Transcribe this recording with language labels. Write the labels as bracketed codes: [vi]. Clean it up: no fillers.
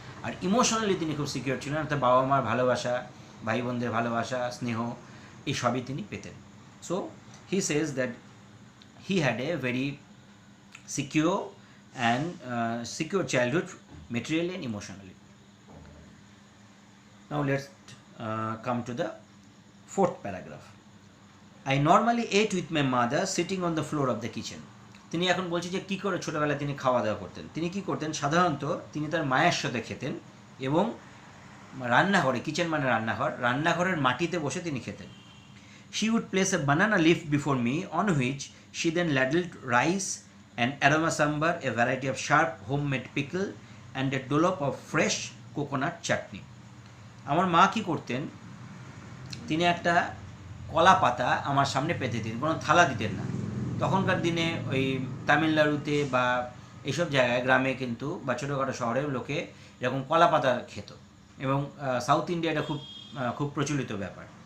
[bn] আর emotionally তিনি খুব secure ছিলেন, অর্থাৎ বাবা মার ভালোবাসা, ভাই বোনদের ভালোবাসা, স্নেহ, এই সবই তিনি পেতেন। [en] So he says that he had a very secure and secure childhood, materially and emotionally. Now let's come to the fourth paragraph. I normally ate with my mother sitting on the floor of the kitchen. [bn] তিনি এখন বলছে যে কী করে ছোটোবেলায় তিনি খাওয়া দাওয়া করতেন। তিনি কী করতেন, সাধারণত তিনি তার মায়ের সাথে খেতেন এবং রান্নাঘরে, কিচেন মানে রান্নাঘরের মাটিতে বসে তিনি খেতেন। [en] She would place a banana leaf before me on which she then ladled rice and aroma sambar, a variety of sharp homemade pickle and a dollop of fresh coconut chutney. [bn] আমার মা কী করতেন, তিনি একটা কলা পাতা আমার সামনে পেতে দিতেন, কোনো থালা দিতেন না। তখনকার দিনে ওই তামিলনাড়ুতে বা এইসব জায়গায় গ্রামে কিন্তু বা ছোটোখাটো শহরেও লোকে এরকম কলা পাতা খেত, এবং সাউথ ইন্ডিয়া এটা খুব খুব প্রচলিত ব্যাপার।